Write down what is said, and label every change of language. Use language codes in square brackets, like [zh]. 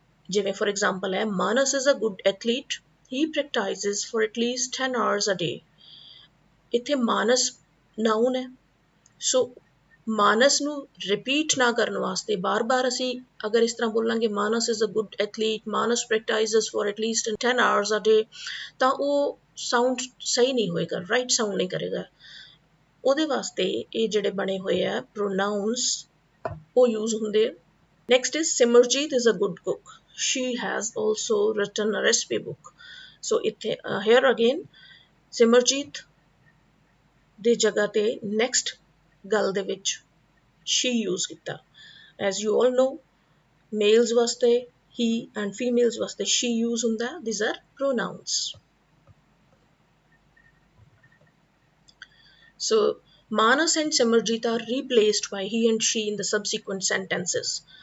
[pa] ਜਿਵੇਂ [en] for example ਹੈ, Manas is a good athlete. He practices for at least 10 hours a day. [pa] ਇੱਥੇ Manas noun ਹੈ, ਸੋ ਮਾਨਸ ਨੂੰ repeat ਨਾ ਕਰਨ ਵਾਸਤੇ ਬਾਰ-ਬਾਰ ਅਸੀਂ ਅਗਰ ਇਸ ਤਰ੍ਹਾਂ ਬੋਲਾਂਗੇ [en] Manas is a good athlete, Manas practises for at least 10 hours a day, [pa] ਤਾਂ ਉਹ ਸਾਊਂਡ ਸਹੀ ਨਹੀਂ ਹੋਏਗਾ, ਰਾਈਟ ਸਾਊਂਡ ਨਹੀਂ ਕਰੇਗਾ। ਉਹਦੇ ਵਾਸਤੇ ਇਹ ਜਿਹੜੇ ਬਣੇ ਹੋਏ ਆ ਪ੍ਰੋਨਾਊਨਸ ਉਹ ਯੂਜ਼ ਹੁੰਦੇ ਆ। [en] Next is Simarjit is a good cook, she has also written a recipe book. [pa] ਸੋ ਇੱਥੇ ਹੇਅਰ ਅਗੇਨ ਸਿਮਰਜੀਤ ਦੀ ਜਗ੍ਹਾ ਤੇ ਨੈਕਸਟ ਗੱਲ ਦੇ ਵਿੱਚ she use ਕੀਤਾ। [en] as you all know, males ਵਾਸਤੇ he and females ਵਾਸਤੇ she use ਹੁੰਦਾ। these are pronouns. So Manas and Simarjit are replaced by he and she in the subsequent sentences.